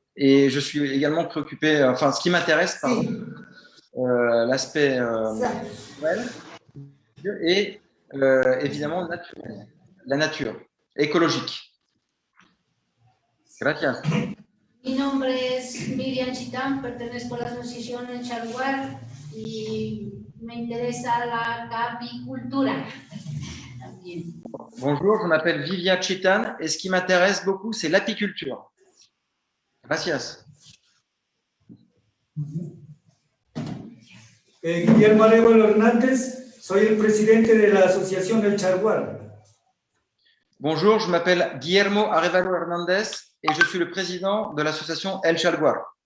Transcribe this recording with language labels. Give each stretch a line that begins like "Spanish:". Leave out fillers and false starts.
French: Et je suis également préoccupé, enfin, ce qui m'intéresse, l'aspect naturel et évidemment naturel, la nature, écologique.
Spanish: Gracias. Mi nombre es Miriam Chitán, pertenezco a la asociación El Chalguar y me interesa la capicultura también.
French: Bonjour, je m'appelle Vivia Chitan et ce qui m'intéresse beaucoup, c'est l'apiculture.
Spanish: Gracias. Guillermo Arevalo Hernández, soy el presidente de la asociación El Chalguar.
French: Bonjour, je m'appelle Guillermo Arevalo Hernández et je suis le président de l'association El Chalguar.